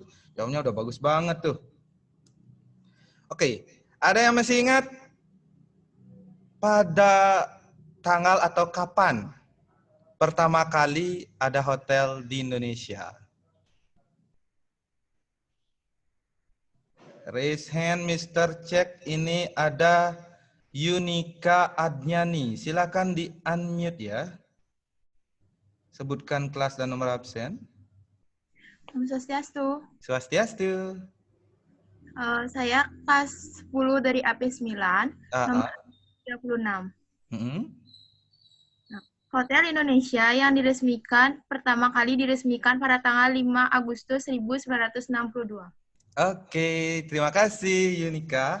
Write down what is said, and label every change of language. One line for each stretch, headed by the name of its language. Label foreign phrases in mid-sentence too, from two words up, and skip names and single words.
Indonesian: Jawabnya udah bagus banget tuh. Oke, ada yang masih ingat pada tanggal atau kapan pertama kali ada hotel di Indonesia?
English: Raise hand, Mr. Cek.
Indonesian: Ini ada Yunika Adnyani. Silakan di unmute ya. Sebutkan kelas dan nomor absen.
Balinese: Om Swastiastu. Swastiastu.
Indonesian: Saya kelas 10 dari AP9, nomor 36. Nah, Hotel Indonesia yang pertama kali diresmikan pada tanggal 5 Agustus 1962. Oke, terima kasih Yunika.